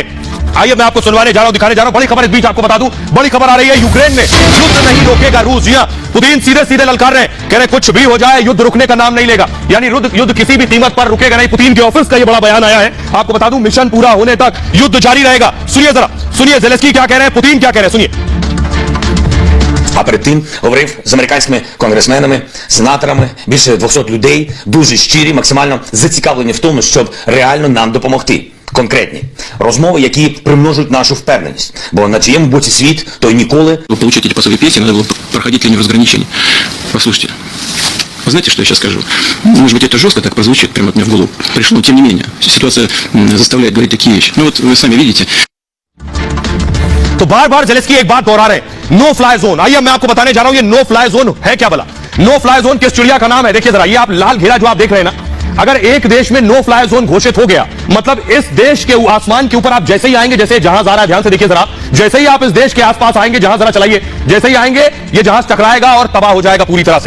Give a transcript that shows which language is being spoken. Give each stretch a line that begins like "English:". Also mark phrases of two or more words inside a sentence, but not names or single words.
Hindi: आइए मैं आपको सुनवाने जा रहा हूं, दिखाने जा रहा हूं। बड़ी खबर इस बीच आपको बता दूं, बड़ी खबर आ रही है यूक्रेन में युद्ध नहीं रोकेगा रूस। जी हां, पुतिन सीधे सीधे ललकार रहे हैं, कह रहे कुछ भी हो जाए युद्ध रुकने का नाम नहीं लेगा। यानी युद्ध किसी भी कीमत पर रुकेगा नहीं। पुतिन के ऑफिस का यह बड़ा बयान आया है, आपको बता दूं मिशन पूरा होने तक युद्ध जारी रहेगा। सुनिए जरा, सुनिए जेलेंस्की क्या कह रहे हैं, पुतिन क्या कह रहे हैं, सुनिए।
Ukrainian: А перед тим говорив з американськими конгресменами, сенаторами, більше 200 людей, дуже щирі, максимально зацікавлені в тому, щоб реально нам допомогти. Конкретні розмови, які примножують нашу впевненість. Бо на чиєму боці світ, то й ніколи...
Russian: Чтобы получить эти посылки песен, надо было проходить линию разграничения. Послушайте, вы знаете, что я сейчас скажу? Может быть, это жестко так прозвучит, прямо от меня в голову пришло, но тем не менее, ситуация заставляет говорить такие вещи. Ну вот вы сами видите.
Hindi: तो बार बार जेलेंस्की एक बात दोहरा रहे हैं,
English: no fly zone.
Hindi: आइए मैं आपको बताने जा रहा हूं ये
English: no fly zone
Hindi: है क्या भला।
English: no fly zone
Hindi: किस चिड़िया का नाम है देखिए जरा। ये आप लाल घेरा जो आप देख रहे हैं ना, अगर एक देश में
English: no fly zone
Hindi: घोषित हो गया मतलब इस देश के आसमान के ऊपर आप जैसे ही आएंगे, जैसे जहाज आ रहा है, ध्यान से देखिए जरा, जैसे ही आप इस देश के आसपास आएंगे, जहाज जरा चलाइए, जैसे ही आएंगे ये जहाज टकराएगा और तबाह हो जाएगा पूरी तरह से।